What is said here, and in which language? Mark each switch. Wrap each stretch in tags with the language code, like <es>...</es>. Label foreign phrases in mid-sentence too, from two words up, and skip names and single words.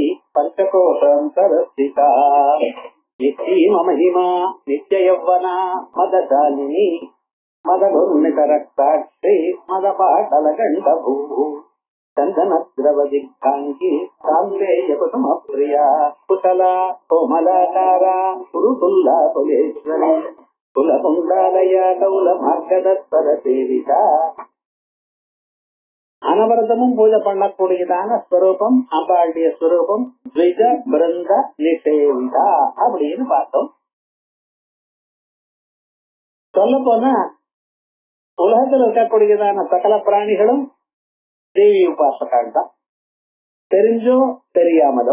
<sa>पंचकोशान्तरस्थिता नित्यीम महिमा नित्ययौवना मदशालिनी मदघूर्णितरक्ताक्षी मदपाटलगण्डभूः चन्दनद्रवदिग्धाङ्गी कान्तेयकुसुमप्रिया कुशला कोमलाकारा कुरुकुल्ला कुलेश्वरी कुलकुण्डालय कौलमार्गदत्परसेविता</sa> <ta>அனவரதமும் பூஜை பண்ணக்கூடியதான ஸ்வரூபம் அம்பாளுடைய ஸ்வரூபம் த்விஜ பிருந்த நிஷேவிதா அப்படின்னு பார்த்தோம். சொல்ல போனா உலகத்தில் இருக்கக்கூடியதான சகல பிராணிகளும் தேவி உபாசகால் தான், தெரிஞ்சோ தெரியாமலோ.</ta>